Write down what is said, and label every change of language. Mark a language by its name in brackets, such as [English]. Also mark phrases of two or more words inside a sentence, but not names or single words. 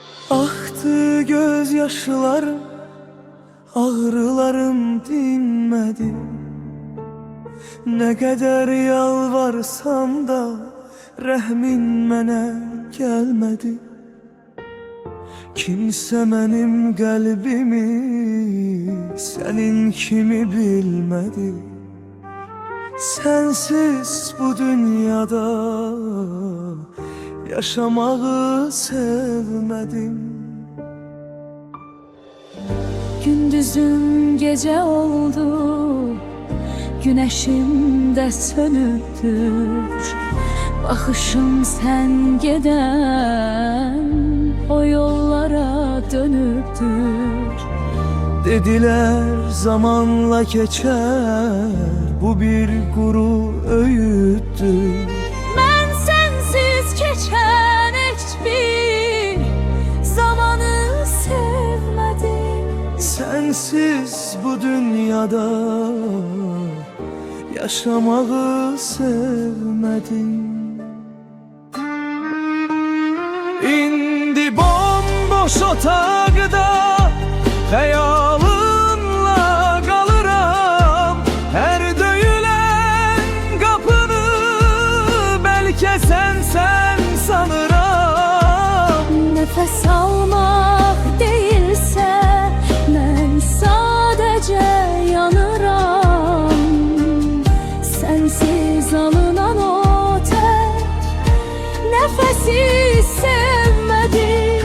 [Turkish] Aktı gözyaşlarım, ağrılarım dinmedi. Ne kadar yalvarsam da [Azerbaijani] rəhmin mənə gəlmədi. Kimsə mənim qəlbimi sənin kimi bilmədi. [Turkish] Sensiz bu dünyada yaşamağı sevmedim. Gündüzüm gece oldu, güneşim de sönüktür. Bakışım sen giden o yollara dönüktür. Dediler zamanla geçer, bu bir kuru öğüttür. Ben sensiz geçen hiçbir zamanı sevmedim. Sensiz bu dünyada yaşamağı sevmedim. [Azerbaijani] İndi bomboş otaqda xəyalınla qalıram. Hər döyülən qapını bəlkə sən sanıram. [Turkish] Nefes almak değilse ben sadece yanıram. Sensiz alınan o tek nefesi sevmedim.